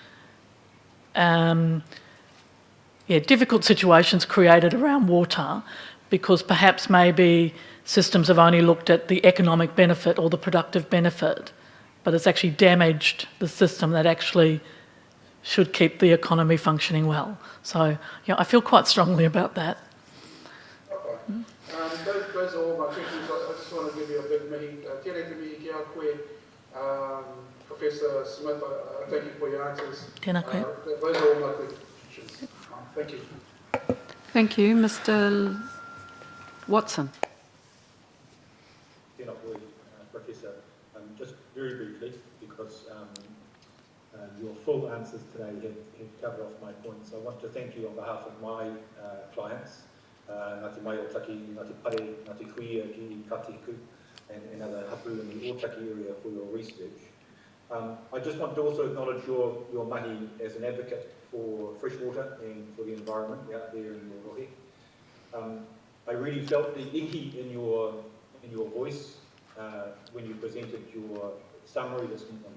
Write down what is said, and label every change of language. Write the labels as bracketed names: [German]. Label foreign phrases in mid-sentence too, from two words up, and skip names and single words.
[English] situations created around water, because perhaps maybe systems have only looked at the economic benefit or the productive benefit, but it's actually damaged the system that actually should keep the economy functioning well. So, I feel quite strongly about that. Okay. Those are all my questions. I just want to give you a big mihi. [Māori] Tēnei te mihi kia koe, [English] Professor Smith. Thank you for your answers. [Māori] Tēnā koe. [English] Those are all my questions. Thank you. Thank you. Mr. Watson. [Māori] Tēnā koe, [English] Professor. Just very briefly, because your full answers today have covered off my points. I want to thank you on behalf of my clients, Ngāti Mai Otaki, Ngāti Pare, Ngāti Kuia, Ki Katiku, and other hapu in the Otaki area for your research. I just want to also acknowledge your mahi as an advocate for fresh water and for the environment out there in your rohe. I really felt the ihi in your voice when you presented your summary this morning.